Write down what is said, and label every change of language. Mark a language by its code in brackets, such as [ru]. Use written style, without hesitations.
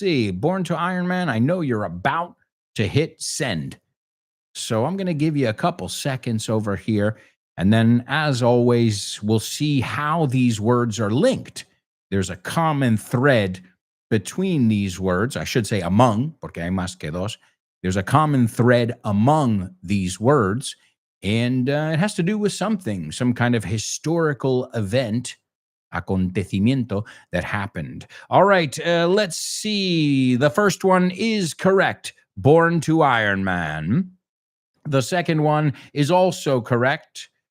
[en] Born to Iron Man, I know you're about to hit send. So I'm going to give you a couple seconds over here. And then, as always, we'll see how these words are linked. There's a common thread between these words. I should say among, [es] porque hay más que dos. [en] There's a common thread among these words. And it has to do with something, some kind of historical event, acontecimiento, that happened. All right, let's see. The first one is correct. Born to Iron Man. The second one is also correct.